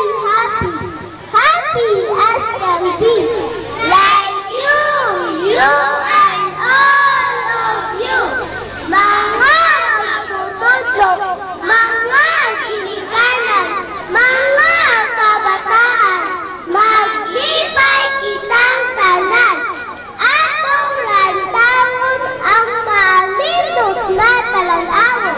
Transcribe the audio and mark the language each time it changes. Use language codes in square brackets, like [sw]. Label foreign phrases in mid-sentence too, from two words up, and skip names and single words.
[en] happy, happy as can be, like you and all of you. [ceb] Mga magtutudlo, mga ginikanan, mga kabataan, maglipay kitang tanan. Atong lantawon ang malitos na talanawon.